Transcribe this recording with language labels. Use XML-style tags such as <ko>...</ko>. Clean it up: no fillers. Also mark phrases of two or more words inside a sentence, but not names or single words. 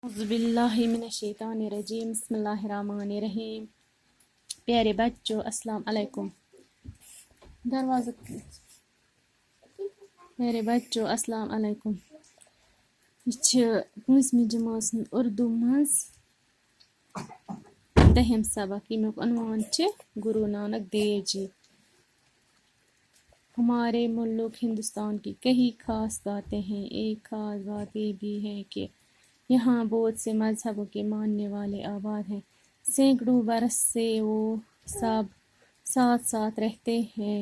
<ar>اعوذ باللہ من الشیطان الرجیم بسم اللہ الرحمن الرحیم.</ar> <ur>پیارے بچوں السلام علیکم. دروازہ پیارے بچوں السلام علیکم.</ur> <ks>یہ چھ 5 جماعت اردو مز 10 سبق. یمیک عنوان گرو نانک دیو جی.</ks> <ur>ہمارے ملک ہندوستان کی کئی خاص باتیں ہیں. ایک خاص بات یہ بھی ہے کہ یہاں بہت سے مذہبوں کے ماننے والے آباد ہیں. سینکڑوں برس سے وہ سب ساتھ ساتھ رہتے ہیں.</ur>